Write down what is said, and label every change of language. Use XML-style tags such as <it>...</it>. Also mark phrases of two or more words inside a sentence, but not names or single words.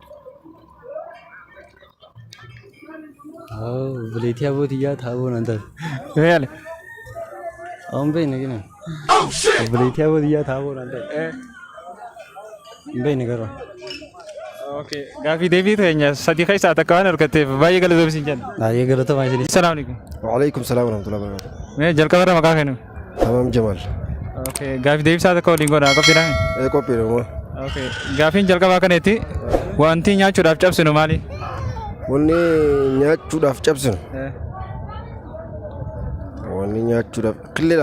<om>Obboleettii habootiyyaa taa'uu hin taane. Mee yaale? Hin beekne gina. Obboleettii habootiyyaa taa'uu hin taane. Hin beekne garuu. Okay, gaafii deebii teenya sadii keessaa takka waan argatteef baay'ee galatoomi jenna. Baay'ee galatoomaa isin.</om> <ar>السلام عليكم. وعليكم السلام ورحمة الله وبركاته.</ar> <om>Mee jalqaba irraa maqaa keenya. Tamam Jamal. Okay, gaafii deebisaa takka waliin goonaa qophiidhaami? Qophiidhe moo? Okay, gaafiin jalqaba akkaneetti wanti nyaachuudhaaf cabsinu maali? Wanni nyaachuudhaaf cabsinu. Wanni nyaachuudhaaf qilleedha.</om>